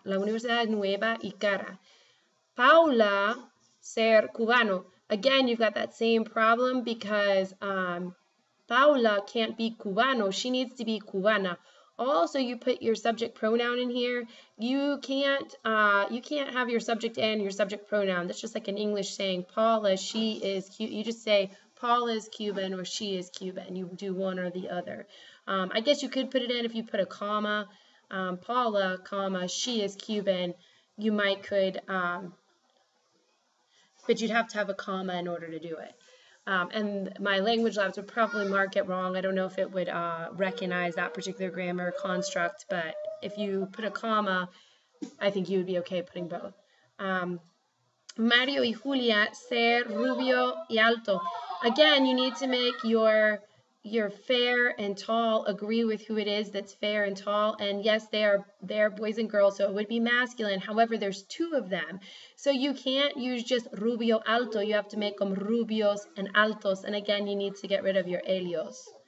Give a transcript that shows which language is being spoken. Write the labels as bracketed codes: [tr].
[es] La universidad es nueva y cara. Paula, ser cubano. [en] Again, you've got that same problem because Paula can't be cubano. She needs to be cubana. Also, you put your subject pronoun in here. You can't have your subject and your subject pronoun. That's just like an English saying Paula, she is. You just say Paula is Cuban or she is Cuban. You do one or the other. I guess you could put it in if you put a comma. Paula, comma, she is Cuban. You might could, but you'd have to have a comma in order to do it. And my language labs would probably mark it wrong. I don't know if it would recognize that particular grammar construct, but if you put a comma, I think you would be okay putting both. [es] Mario y Julia, ser rubio y alto. [en] Again, you need to make your fair and tall agree with who it is that's fair and tall. And yes, they are boys and girls, so it would be masculine. However, there's two of them. So you can't use just rubio alto. You have to make them rubios and altos. And again, you need to get rid of your elios.